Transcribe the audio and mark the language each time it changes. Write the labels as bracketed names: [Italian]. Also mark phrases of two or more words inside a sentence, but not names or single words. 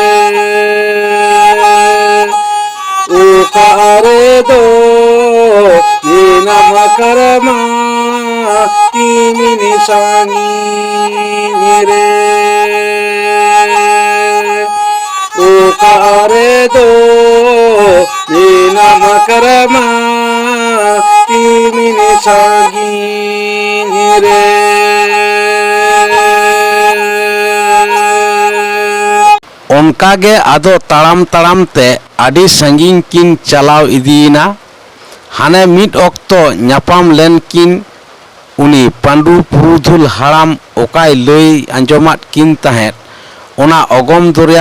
[Santali] o karedo nina makarama timini sangire o karedo nina makarama timini sangire ᱚᱱᱠᱟᱜᱮ ᱟᱫᱚ ᱛᱟᱲᱟᱢ ᱛᱟᱲᱟᱢ ᱛᱮ ᱟᱹᱰᱤ ᱥᱟᱺᱜᱤᱧ ᱠᱤᱱ ᱪᱟᱞᱟᱣ ᱤᱫᱤᱭᱮᱱᱟ᱾ ᱦᱟᱱᱮ ᱢᱤᱫ ᱚᱠᱛᱚ ᱧᱟᱯᱟᱢ ᱞᱮᱱᱠᱤᱱ ᱩᱱᱤ ᱯᱟᱺᱰᱩ ᱯᱩᱨᱩᱫᱷᱩᱞ ᱦᱟᱲᱟᱢ ᱚᱠᱟᱭ ᱞᱟᱹᱭ ᱟᱸᱡᱚᱢᱟᱫ ᱠᱤᱱ ᱛᱟᱦᱮᱸᱫ ᱚᱱᱟ ᱚᱜᱚᱢ ᱫᱚᱨᱭᱟ